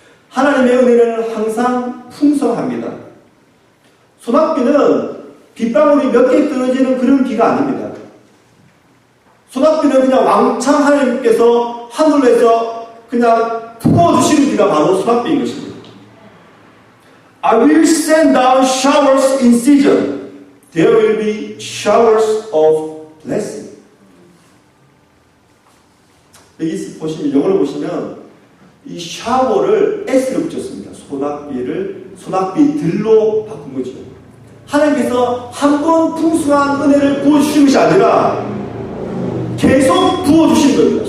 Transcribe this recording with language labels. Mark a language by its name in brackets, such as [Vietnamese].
[Korean] 하나님의 은혜는 항상 풍성합니다. 소낙비는 빗방울이 몇 개 떨어지는 그런 비가 아닙니다. 소낙비는 그냥 왕창 하나님께서 하늘에서 그냥 부어주시는 비가 바로 소낙비인 것입니다. [English] I will send down showers in season. There will be showers of blessing. [Korean] 여기 보시면, 영어를 보시면 이 샤워를 S를 붙였습니다. 소낙비들로 바꾼 거죠. 하나님께서 한 번 풍성한 은혜를 부어주신 것이 아니라 계속 부어주신 겁니다.